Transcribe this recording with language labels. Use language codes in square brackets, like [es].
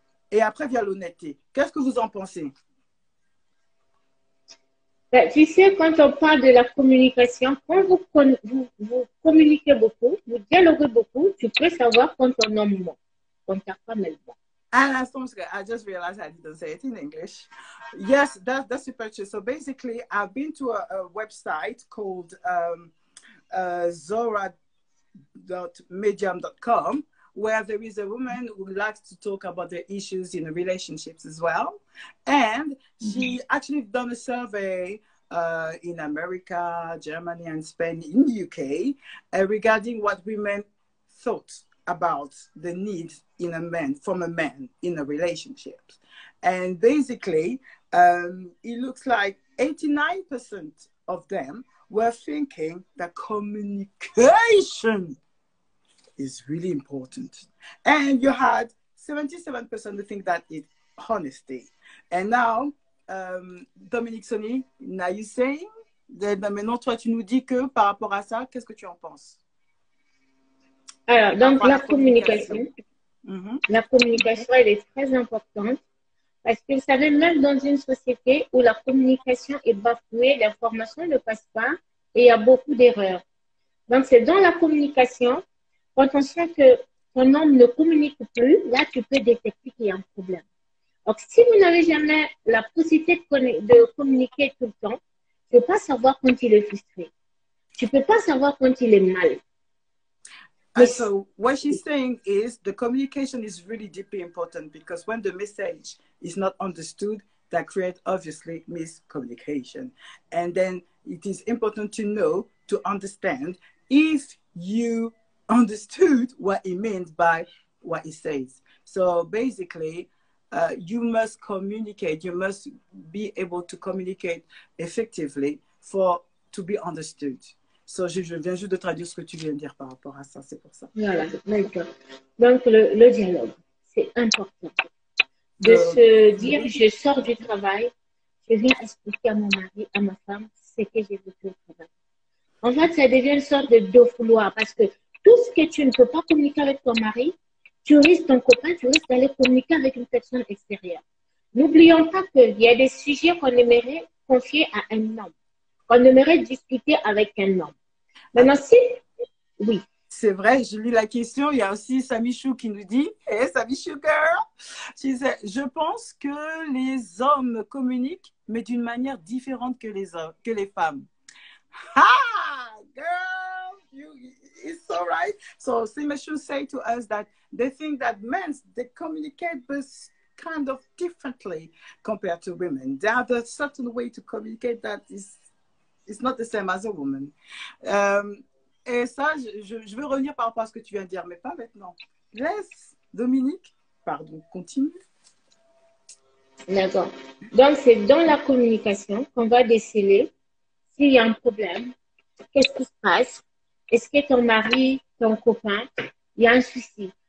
[fr] Et après, vient l'honnêteté. Qu'est-ce que vous en pensez? Ben, tu sais, quand on parle de la communication, quand vous communiquez beaucoup, vous dialoguez beaucoup, tu peux savoir quand ton homme ment, quand ta femme elle ment. [en] And I just realized I didn't say it in English. Yes, that's super true. So basically, I've been to a website called Zora.medium.com, where there is a woman who likes to talk about the issues in relationships as well. And she actually done a survey in America, Germany, and Spain, in the UK, regarding what women thought about the need in a man, from a man in a relationship. And basically, it looks like 89% of them were thinking that communication is really important. And you had 77% who think that it's honesty. And now, Dominique Sonny, now you saying, [fr] maintenant toi tu nous dis que par rapport à ça, qu'est-ce que tu en penses? Alors, donc la communication. La communication, elle est très importante parce que vous savez, même dans une société où la communication est bafouée, l'information ne passe pas et il y a beaucoup d'erreurs. Donc, c'est dans la communication, quand on sent que ton homme ne communique plus, là, tu peux détecter qu'il y a un problème. Donc, si vous n'avez jamais la possibilité de communiquer tout le temps, tu ne peux pas savoir quand il est frustré. Tu ne peux pas savoir quand il est mal. [en] So what she's saying is the communication is really deeply important because when the message is not understood, that creates obviously miscommunication. And then it is important to know, to understand if you understood what it means by what it says. So basically, you must communicate. You must be able to communicate effectively to be understood. [fr] So, je viens juste de traduire ce que tu viens de dire par rapport à ça, c'est pour ça. Voilà, d'accord. Donc, le dialogue, c'est important. De se dire, je sors du travail, je viens expliquer à mon mari, à ma femme, ce que j'ai vécu au travail. En fait, ça devient une sorte de fouloir parce que tout ce que tu ne peux pas communiquer avec ton mari, tu risques ton copain, tu risques d'aller communiquer avec une personne extérieure. N'oublions pas qu'il y a des sujets qu'on aimerait confier à un homme, qu'on aimerait discuter avec un homme. Maintenant, oui. C'est vrai, je lis la question. Il y a aussi Samichou qui nous dit, hey, Samichou girl, je pense que les hommes communiquent, mais d'une manière différente que les femmes. [en] Ha, girl, it's so right. So Samichou say to us that they think that men, they communicate but kind of differently compared to women. They have a certain way to communicate that is it's not the same as a woman. [fr] Et ça, je veux revenir par rapport à ce que tu viens de dire, mais pas maintenant. Laisse Dominique, pardon, continue. D'accord. Donc, c'est dans la communication qu'on va déceler s'il y a un problème, qu'est-ce qui se passe, est-ce que ton mari, ton copain, il y a un souci.